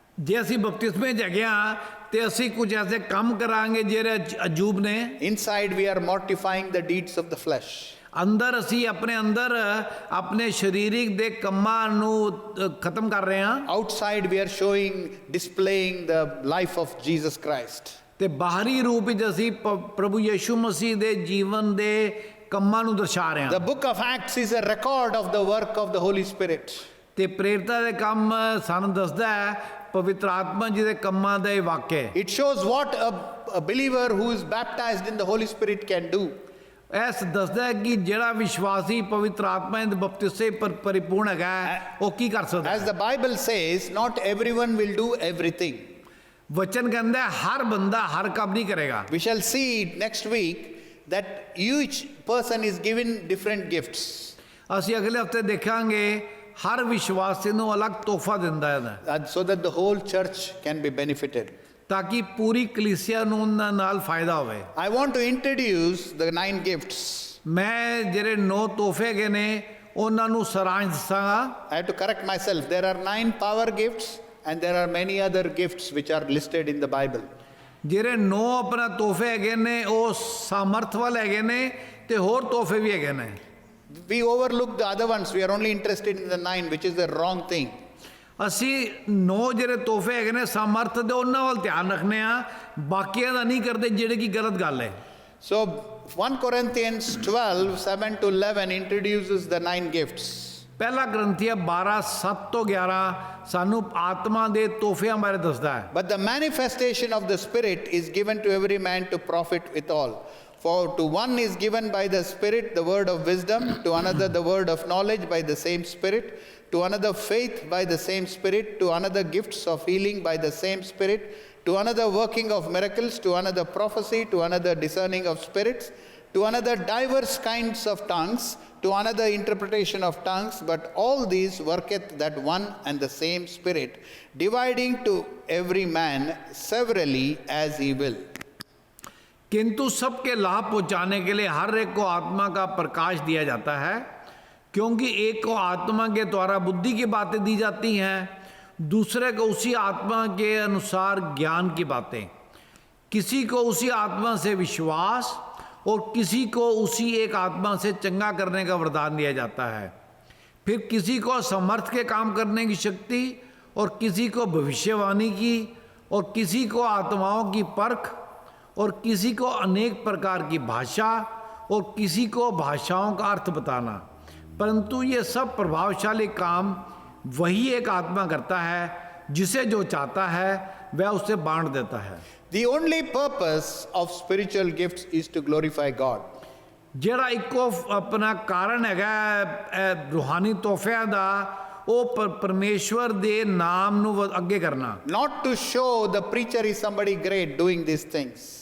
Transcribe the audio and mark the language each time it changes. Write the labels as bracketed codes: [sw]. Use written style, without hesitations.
[pa] ਜੇ ਅਸੀਂ ਬਪਤਿਸਮੇ 'ਚ ਹੈਗੇ ਹਾਂ ਤੇ ਅਸੀਂ ਕੁਝ ਐਸੇ ਕੰਮ ਕਰਾਂਗੇ ਜਿਹੜੇ ਅਜੂਬ ਨੇ। [en] Inside we are mortifying the deeds of the flesh. [pa] ਅੰਦਰ ਅਸੀਂ ਆਪਣੇ ਅੰਦਰ ਆਪਣੇ ਸਰੀਰਿਕ ਦੇ ਕੰਮਾਂ ਨੂੰ ਖਤਮ ਕਰ ਰਹੇ ਹਾਂ। [en] Outside we are displaying the life of Jesus Christ. [pa] ਤੇ ਬਾਹਰੀ ਰੂਪ ਵਿੱਚ ਅਸੀਂ ਪ੍ਰਭੂ ਯਿਸੂ ਮਸੀਹ ਦੇ ਜੀਵਨ ਦੇ ਕੰਮਾਂ ਨੂੰ ਦਰਸਾ ਰਹੇ ਹਾਂ। [en] The book of Acts is a record of the work of the Holy Spirit. [pa] ਤੇ ਪ੍ਰੇਰਿਤਾਂ ਦੇ ਕੰਮ ਸਾਨੂੰ ਦੱਸਦਾ ਹੈ ਪਵਿੱਤਰ ਆਤਮਾ ਜੀ ਦੇ ਕੰਮਾਂ ਦਾ ਇਹ ਵਾਕਿਆ। [en] It shows what a believer who is baptized in the Holy Spirit can do. [pa] S ਦੱਸਦਾ ਹੈ ਕਿ ਜਿਹੜਾ ਵਿਸ਼ਵਾਸੀ ਪਵਿੱਤਰ ਆਤਮਾ ਦੇ ਬਪਤਿਸੇ ਪਰ ਪਰਿਪੂਰਨ ਹੈਗਾ ਉਹ ਕੀ ਕਰ ਸਕਦਾ ਹੈ। [en] As the Bible says, not everyone will do everything. [pa] ਵਚਨ ਕਹਿੰਦਾ ਹਰ ਬੰਦਾ ਹਰ ਕੰਮ ਨਹੀਂ ਕਰੇਗਾ। [en] We shall see next week that each person is given different gifts. [pa] ਅਸੀਂ ਅਗਲੇ ਹਫਤੇ ਦੇਖਾਂਗੇ ਹਰ ਵਿਸ਼ਵਾਸੀ ਨੂੰ ਅਲੱਗ ਤੋਹਫਾ ਦਿੰਦਾ ਹੈ [en] So that the whole church can be benefited. [pa] ਤਾਕਿ ਪੂਰੀ ਕਲੀਸਿਆ ਨੂੰ ਉਹਨਾਂ ਨਾਲ ਫਾਇਦਾ ਹੋਵੇ। [en] I want to introduce the 9 gifts. [pa] ਮੈਂ ਜਿਹੜੇ 9 ਤੋਹਫੇ ਹੈਗੇ ਨੇ ਉਹਨਾਂ ਨੂੰ ਸਾਰਾਂਸ਼ ਦੱਸਾਂਗਾ। [en] I have to correct myself. There are 9 power gifts and there are many other gifts which are listed in the Bible. [pa] ਜਿਹੜੇ 9 ਆਪਣਾ ਤੋਹਫੇ ਹੈਗੇ ਨੇ ਉਹ ਸਾਮਰਥ ਵਾਲੇ ਹੈਗੇ ਨੇ ਤੇ ਹੋਰ ਤੋਹਫੇ ਵੀ ਹੈਗੇ ਨੇ। [en] We overlook the other ones. We are only interested in the 9, which is the wrong thing. [pa] ਅਸੀਂ 9 ਜਿਹੜੇ ਤੋਹਫੇ ਹੈਗੇ ਨੇ ਸਮਰਥ ਦੇ ਉਹਨਾਂ ਵੱਲ ਧਿਆਨ ਰੱਖਨੇ ਆ, ਬਾਕੀਆਂ ਦਾ ਨਹੀਂ ਕਰਦੇ, ਜਿਹੜੇ ਕੀ ਗਲਤ ਗੱਲ ਹੈ। [en] So 1 Corinthians 12, 7 to 11 introduces the 9 gifts. [pa] ਪਹਿਲਾ ਗ੍ਰੰਥੀਆ 12, 7 ਤੋਂ 11 ਸਾਨੂੰ ਆਤਮਾ ਦੇ ਤੋਹਫਿਆਂ ਬਾਰੇ ਦੱਸਦਾ ਹੈ। [en] But the manifestation of the Spirit is given to every man to profit withal. For to one is given by the Spirit the word of wisdom, to another the word of knowledge by the same Spirit, to another faith by the same Spirit, to another gifts of healing by the same Spirit, to another working of miracles, to another prophecy, to another discerning of spirits, to another diverse kinds of tongues, to another interpretation of tongues. But all these worketh that one and the same Spirit, dividing to every man severally as he will. [hi] किंतु सबके लाभ पहुंचाने के लिए हर एक को आत्मा का प्रकाश दिया जाता है, क्योंकि एक को आत्मा के द्वारा बुद्धि की बातें दी जाती हैं, दूसरे को उसी आत्मा के अनुसार ज्ञान की बातें, किसी को उसी आत्मा से विश्वास और किसी को उसी एक आत्मा से चंगा करने का वरदान दिया जाता है, फिर किसी को समर्थ के काम करने की शक्ति, और किसी को भविष्यवाणी की, और किसी को आत्माओं की परख, और किसी को अनेक प्रकार की भाषा, और किसी को भाषाओं का अर्थ बताना। परंतु ये सब प्रभावशाली काम वही एक आत्मा करता है, जिसे जो चाहता है वह उसे बांट देता है। [en] The only purpose of spiritual gifts is to glorify God. [pa] ਜਿਹੜਾ ਇੱਕੋ ਆਪਣਾ ਕਾਰਨ ਹੈਗਾ ਰੂਹਾਨੀ ਤੋਹਫਿਆਂ ਦਾ, ਉਹ ਪਰਮੇਸ਼ਵਰ ਦੇ ਨਾਮ ਨੂੰ ਅੱਗੇ ਕਰਨਾ। [en] Not to show the preacher is somebody great doing these things.